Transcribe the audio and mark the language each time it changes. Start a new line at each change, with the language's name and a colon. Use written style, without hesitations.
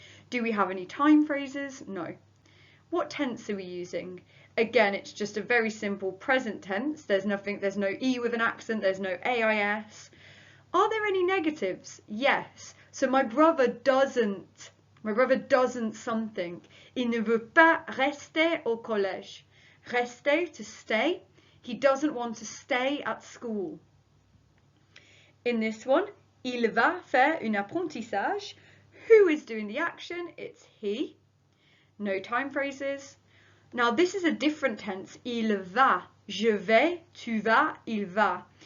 English: Do we have any time phrases? No. What tense are we using? Again, it's just a very simple present tense. There's no E with an accent, there's no AIS. Are there any negatives? Yes. So my brother doesn't something.
French: Il ne veut pas rester au collège.
English: Rester, to stay. He doesn't want to stay at school. In this one,
French: il va faire un apprentissage.
English: Who is doing the action? It's he. No time phrases. Now this is a different tense.
French: Il va. Je vais, tu vas, il va.